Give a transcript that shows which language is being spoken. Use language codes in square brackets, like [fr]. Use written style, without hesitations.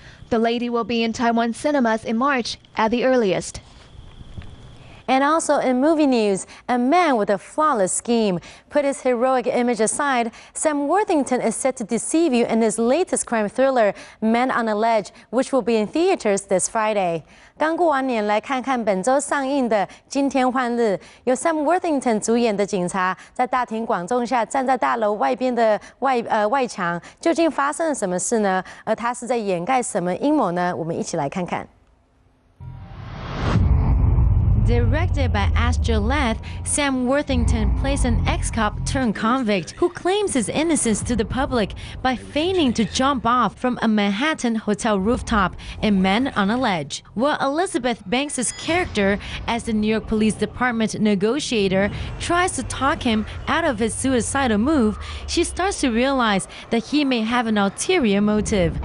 [en] The Lady will be in Taiwan cinemas in March at the earliest. And also in movie news, a man with a flawless scheme. Put his heroic image aside, Sam Worthington is set to deceive you in his latest crime thriller, Man on a Ledge, which will be in theaters this Friday. [zh] 刚过完年，来看看本周上映的《惊天幻日》，由 Sam Worthington 主演的警察在大庭广众下站在大楼外边的外墙，究竟发生了什么事呢？而他是在掩盖什么阴谋呢？我们一起来看看。 [en] Directed by Astor Lath, Sam Worthington plays an ex-cop turned convict who claims his innocence to the public by feigning to jump off from a Manhattan hotel rooftop in Man on a Ledge. While Elizabeth Banks' character, as the New York Police Department negotiator, tries to talk him out of his suicidal move, she starts to realize that he may have an ulterior motive.